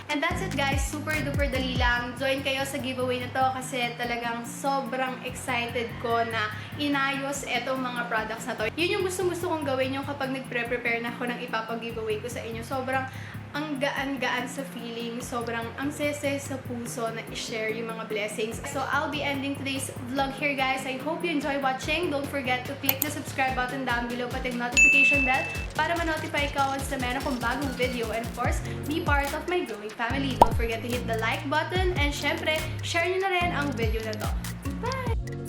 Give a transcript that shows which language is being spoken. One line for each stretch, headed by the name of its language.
English: And that's it guys, super duper
Filipino: dali lang. Join kayo sa giveaway na to kasi talagang sobrang excited ko na inayos etong mga products na to. Yun yung gusto kong gawin yung kapag nagpre-prepare na ako ng ipapag-giveaway ko sa inyo. Sobrang ang gaan-gaan sa feeling, sobrang ang sese sa puso na i-share yung mga blessings.
English: So, I'll be ending today's vlog here, guys. I hope you enjoy watching. Don't forget to click the subscribe button down below,
Filipino: pati yung
English: notification bell
Filipino: para ma-notify ka once na meron kong bagong video.
English: And of course, be part of my growing family. Don't forget to hit the like button and syempre,
Filipino: share nyo na rin ang video na to.
English: Bye!